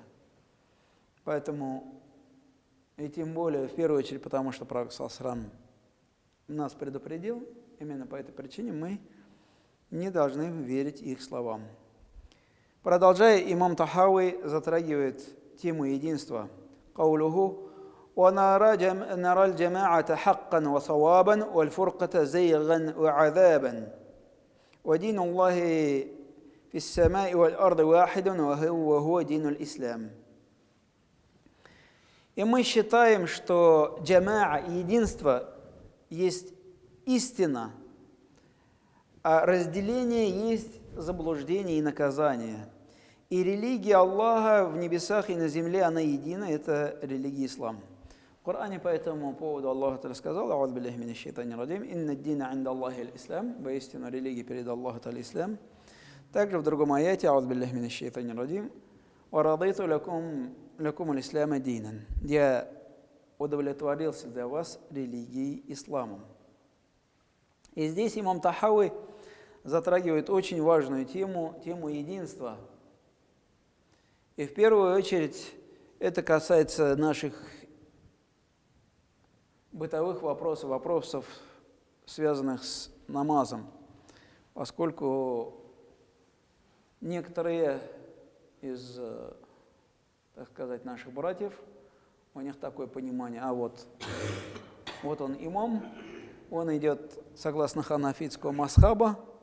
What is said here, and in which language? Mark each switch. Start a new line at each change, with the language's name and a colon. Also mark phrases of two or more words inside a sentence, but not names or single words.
Russian: Поэтому, и тем более, в первую очередь, потому что пророк ﷺ нас предупредил, именно по этой причине мы не должны верить их словам. Продолжая, имам Тахауи затрагивает тему единства.
Arabic: «Каулуху وَنَرَى الْجَمَاعَةَ حَقًّا وَصَوَابًا وَالْفُرْقَةَ زَيْغًا وَعَذَابًا وَدِينُ اللَّهِ فِي السَّمَاءِ وَالْأَرْضِ وَاحِدٌ وَهُوَ دِينُ الْإِسْلَامِ».
Russian: И мы считаем, что джамаа, единство, есть истина, а разделение есть заблуждение и наказание. И религия Аллаха в небесах и на земле, она едина, это религия ислам. В Коране по этому поводу Аллах сказал:
Arabic: «أعوذ بالله من الشيطان الرجيم، إن الدين عند الله الإسلام»,
Russian: воистину религия перед Аллахом это ислам. Также в другом аяте:
Arabic: «أعوذ بالله من الشيطان الرجيم، ورضيت لكم الإسلام دينا».
Russian: Я удовлетворился для вас религией исламом. И здесь имам Тахауи затрагивает очень важную тему единства. И в первую очередь Это касается наших бытовых вопросов, вопросов, связанных с намазом, поскольку некоторые из, так сказать, наших братьев, у них такое понимание, вот он имам, он идет согласно ханафитского масхаба,